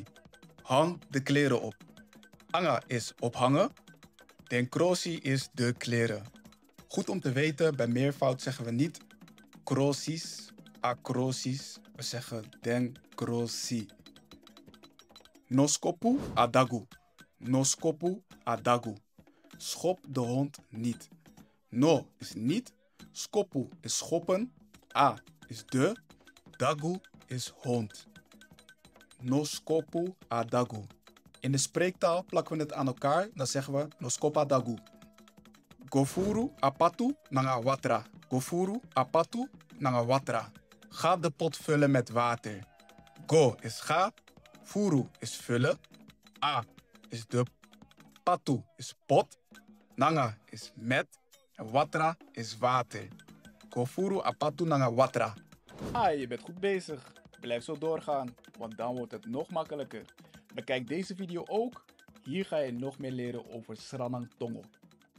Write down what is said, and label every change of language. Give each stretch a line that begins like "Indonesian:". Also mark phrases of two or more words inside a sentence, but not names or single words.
Dutch: Hang de kleren op. Anga is ophangen.
Sranan Tongo: Den krosi
Dutch: is de kleren. Goed om te weten, bij meervoud zeggen we niet
Sranan Tongo: krosis, akrosis.
Dutch: We zeggen
Sranan Tongo: den krosi. Noskopu adagu. Noskopu adagu.
Dutch: Schop de hond niet. No is niet. Skopu is schoppen. A is de. Dagu is hond.
Sranan Tongo: Noskopu adagu.
Dutch: In de spreektaal plakken we het aan elkaar. Dan zeggen we
Sranan Tongo: noskopa dagu. Gofuru apatu nanga watra. Gofuru apatu nanga watra.
Dutch: Ga de pot vullen met water. Go is ga. Furu is vullen. A is de. Patu is pot. Nanga is met. En watra is water.
Sranan Tongo: Go furu apatu nanga watra.
Dutch: Je bent goed bezig. Blijf zo doorgaan, want dan wordt het nog makkelijker. Bekijk deze video ook. Hier ga je nog meer leren over Sranang Tongo.